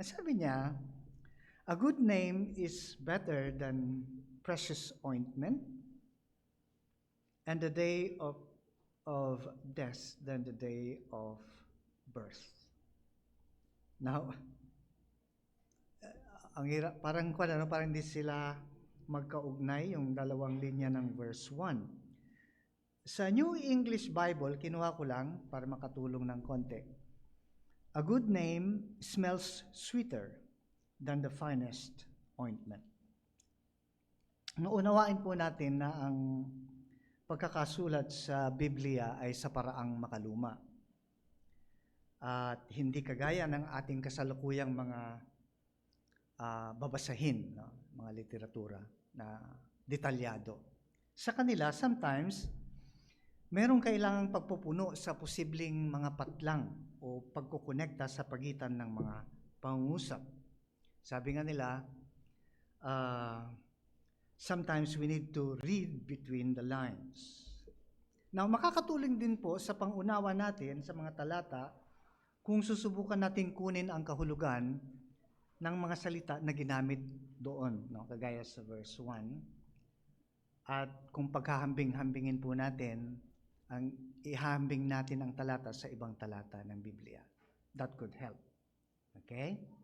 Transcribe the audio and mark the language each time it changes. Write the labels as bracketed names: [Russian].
[Filipino] Ang sabi niya, [English] a good name is better than precious ointment, and the day of death than the day of birth. [Filipino] Now, ang hirap, parang hindi sila magkaugnay yung dalawang linya ng verse 1. Sa New English Bible, kinuha ko lang para makatulong ng konti. [English] A good name smells sweeter than the finest ointment. [Filipino] Nauunawain po natin na ang pagkakasulat sa Biblia ay sa paraang makaluma. At hindi kagaya ng ating kasalukuyang mga babasahin, no? Mga literatura na detalyado. Sa kanila, sometimes, merong kailangang pagpupuno sa posibleng mga patlang o pagkukonekta sa pagitan ng mga pangungusap. Sabi nga nila, [English] sometimes we need to read between the lines. [Filipino] Now, makakatulong din po sa pangunawa natin sa mga talata kung susubukan natin kunin ang kahulugan ng mga salita na ginamit doon, no? Kagaya sa verse 1. At kung paghahambing-hambingin po natin, ihambing natin ang talata sa ibang talata ng Biblia. [English] That could help. Okay?